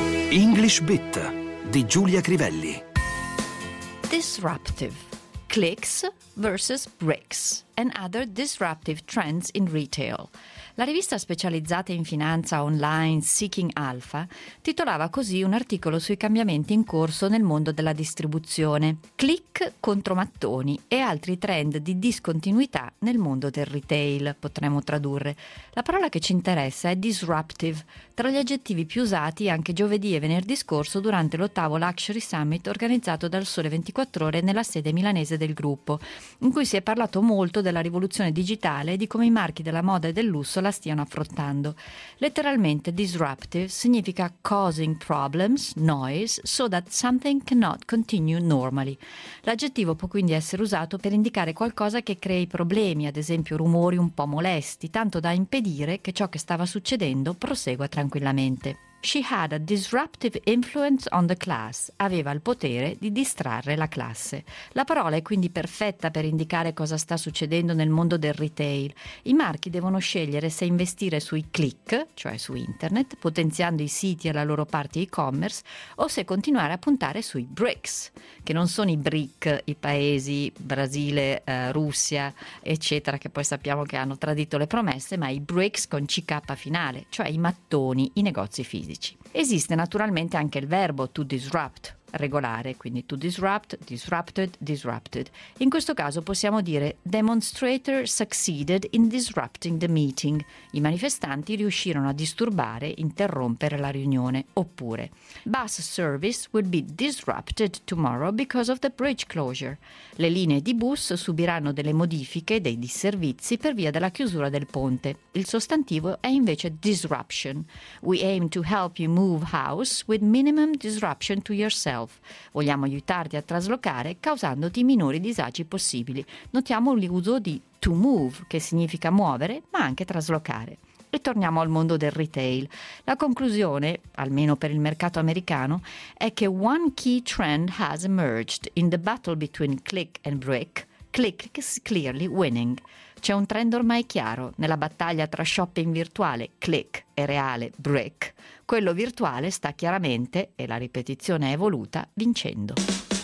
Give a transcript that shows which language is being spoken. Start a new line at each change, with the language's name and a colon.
Italian: English Bit di Giulia Crivelli.
English: Disruptive. Clicks versus bricks and other disruptive trends in retail.
Italian: La rivista specializzata in finanza online Seeking Alpha titolava così un articolo sui cambiamenti in corso nel mondo della distribuzione. Click contro mattoni e altri trend di discontinuità nel mondo del retail, potremmo tradurre. La parola che ci interessa è disruptive, tra gli aggettivi più usati anche giovedì e venerdì scorso durante l'ottavo Luxury Summit organizzato dal Sole 24 Ore nella sede milanese del gruppo, in cui si è parlato molto della rivoluzione digitale e di come i marchi della moda e del lusso la stiano affrontando. Letteralmente disruptive significa
English: causing problems, noise, so that something cannot continue normally.
Italian: L'aggettivo può quindi essere usato per indicare qualcosa che crei problemi, ad esempio rumori un po' molesti, tanto da impedire che ciò che stava succedendo prosegua tranquillamente.
English: She had a disruptive influence on the class.
Italian: Aveva il potere di distrarre la classe. La parola è quindi perfetta per indicare cosa sta succedendo nel mondo del retail. I marchi devono scegliere se investire sui click, cioè su internet, potenziando i siti e la loro parte e-commerce, o se continuare a puntare sui bricks, che non sono i brick, i paesi, Brasile, Russia, eccetera, che poi sappiamo che hanno tradito le promesse, ma i bricks con CK finale, cioè i mattoni, i negozi fisici. Esiste naturalmente anche il verbo to disrupt, regolare, quindi to disrupt, disrupted, disrupted. In questo caso possiamo dire
English: demonstrator succeeded in disrupting the meeting.
Italian: I manifestanti riuscirono a disturbare, interrompere la riunione. Oppure
English: bus service will be disrupted tomorrow because of the bridge closure.
Italian: Le linee di bus subiranno delle modifiche, dei disservizi per via della chiusura del ponte. Il sostantivo è invece disruption.
English: We aim to help you move house with minimum disruption to yourself.
Italian: Vogliamo aiutarti a traslocare causandoti i minori disagi possibili. Notiamo l'uso di to move, che significa muovere, ma anche traslocare. E torniamo al mondo del retail. La conclusione, almeno per il mercato americano, è che
English: one key trend has emerged in the battle between click and brick. Click is clearly winning.
Italian: C'è un trend ormai chiaro nella battaglia tra shopping virtuale, click, e reale, brick. Quello virtuale sta chiaramente, e la ripetizione è evoluta, vincendo.